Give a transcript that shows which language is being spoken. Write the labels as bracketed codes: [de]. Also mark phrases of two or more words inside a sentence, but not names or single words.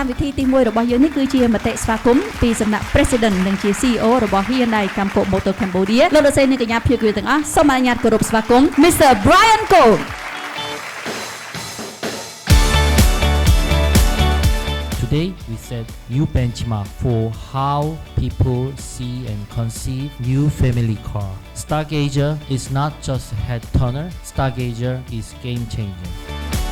[km] ទី1របស់យើងនេះគឺជាមតិស្វាគមន៍ពីសំណាក់ President និងជា CEO របស់ Hyundai Motor Cambodia លោកលោកស្រីនិងកញ្ញាភ្ញៀវទាំងអស់សូមអនុញ្ញាតគោរពស្វាគមន៍ Mr. Brian Ko [en] Today we set new benchmark for how people see and conceive new family car. Stargazer is not just a head turner, Stargazer is game changer.